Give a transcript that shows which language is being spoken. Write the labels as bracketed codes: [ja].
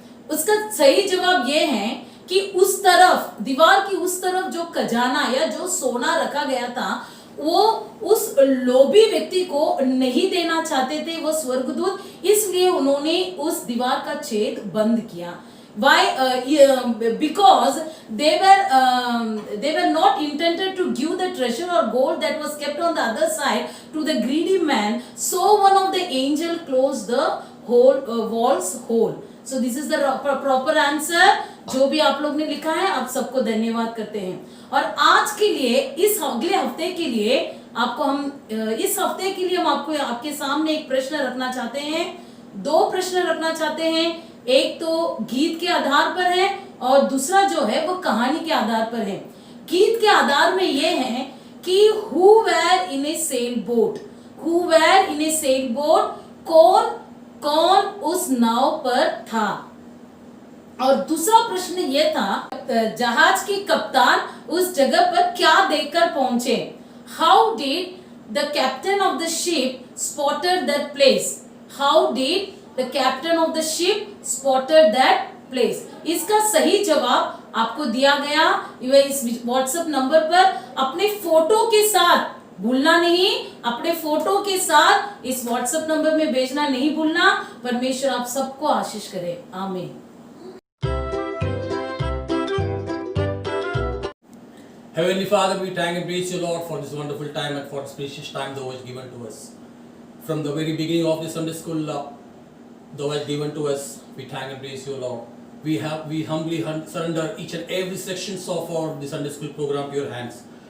[hi] उसका सही जवाब ये है कि उस तरफ, दीवार की उस तरफ जो खजाना या जो सोना रखा गया था वो उस लोभी व्यक्ति को नहीं देना चाहते थे वो स्वर्गदूत, इसलिए उन्होंने उस दीवार का छेद बंद किया। [en] Why? Because they were not intended to give the treasure or gold that was kept on the other side to the greedy man. So one of the angel closed the wall's hole. So this is the proper answer. [hi] जो भी आप लोग ने लिखा है आप सबको धन्यवाद करते हैं। और आज के लिए, इस अगले हफ्ते के लिए आपको हम आपको आपके सामने एक प्रश्न रखना चाहते हैं, 2 प्रश्न रखना चाहते हैं। एक तो गीत के आधार पर है और दूसरा जो है वो कहानी के आधार पर है। गीत के आधार में ये है कि [en] who were in a sailboat, [hi] who were in a sailboat, कौन उस नाव पर था। और दूसरा प्रश्न ये था जहाज के कप्तान उस जगह पर क्या देखकर पहुंचे। [en] How did the captain of the ship spotted that place? How did the captain of the ship spotted that place? [hi] इसका सही जवाब आपको दिया गया इस व्हाट्सएप नंबर पर। अपने फोटो के साथ भूलना नहीं, अपने फोटो के साथ इस व्हाट्सएप नंबर में भेजना नहीं भूलना। परमेश्वर आप सबको आशीष करे, आमीन। [en] Heavenly Father, we thank and praise you, Lord, for this wonderful time and for this precious time thou hast given to us. From the very beginning of the Sunday school, thou hast given to us, we thank and praise you, Lord. We humbly surrender each and every sections of the Sunday school program to your hands.